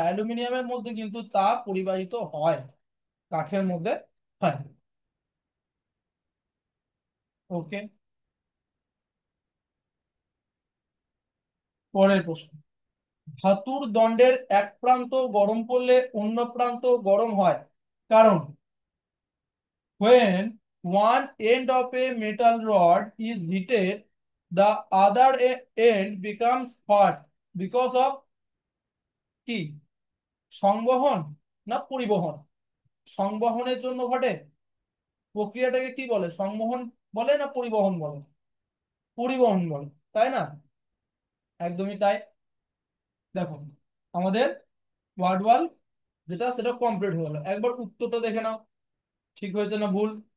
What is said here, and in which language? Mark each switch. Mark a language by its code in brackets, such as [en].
[bn] অ্যালুমিনিয়ামের মধ্যে কিন্তু তাপ পরিবাহিত হয়, কাঠের মধ্যে হয় না। ওকে, পরের প্রশ্ন। ধাতুর দণ্ডের এক প্রান্ত গরম করলে অন্য প্রান্ত গরম হয় কারণ? [en] when one end of a metal rod is heated, the other end becomes hot because of কি? [bn] সংবহন না পরিবহন? সংবহনের জন্য ঘটে। প্রক্রিয়াটাকে কি বলে, সংবহন বলে না পরিবহন বলে? পরিবহন বলে, তাই না? একদমই তাই। দেখো আমাদের ওয়ার্ড ওয়াল যেটা সেটা কমপ্লিট হয়ে গেল, একবার উত্তরটা দেখে নাও ঠিক হয়েছে না ভুল।